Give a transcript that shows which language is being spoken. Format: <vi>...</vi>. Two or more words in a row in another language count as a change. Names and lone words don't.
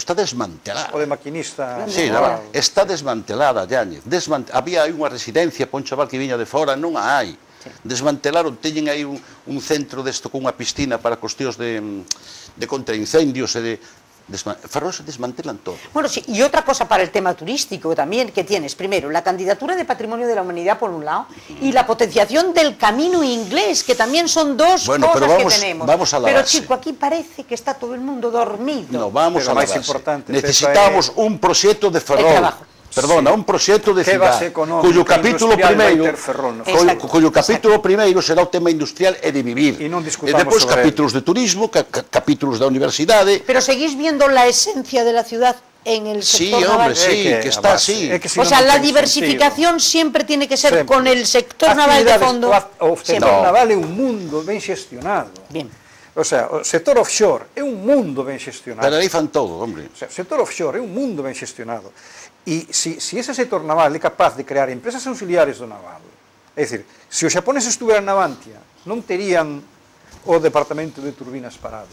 <gl>Está desmantelado. O de maquinista. Sí, está desmantelada, Yáñez. Había unha residencia para un chaval que viña de fora, non a hai. Desmantelaron, teñen aí un centro desto con unha piscina para cuestións de contraincendios e Ferrol se desmantelan todo.</gl> <es>Bueno, sí, y otra cosa para el tema turístico también, que tienes, primero, la candidatura de Patrimonio de la Humanidad por un lado, y la potenciación del camino inglés, que también son dos cosas que tenemos. Vamos a la pero base. chico, aquí parece que está todo el mundo dormido. No, vamos Pero a la</es> <gl>máis</gl> <es>base.</es> <gl>importante, Necesitamos un proxecto de Ferrol. Perdona, un proxecto de Que cidade, base económica, cuyo capítulo industrial vai primeiro, ter Ferrol, no Exacto. cuyo capítulo primeiro será o tema industrial e de vivir. E non discutamos depois sobre capítulos de turismo, capítulos da universidade.</gl> <es>Pero seguís viendo la esencia de la ciudad en el Sí, sector hombre, naval. sí, que está así. O sea, la diversificación siempre tiene que ser con el sector naval de fondo.</es> <gl>O sector naval é un mundo ben xestionado.</gl> <es>Bien. O sea,</es> <gl>o sector offshore é un mundo ben xestionado. Pero aí fan todo, hombre.</gl> <es>O sea,</es> <gl>o sector offshore é un mundo ben xestionado. E si ese sector naval é capaz de crear empresas auxiliares do naval, é dicir, se os xaponeses estuveran na Navantia, non terían o departamento de turbinas parado.</gl>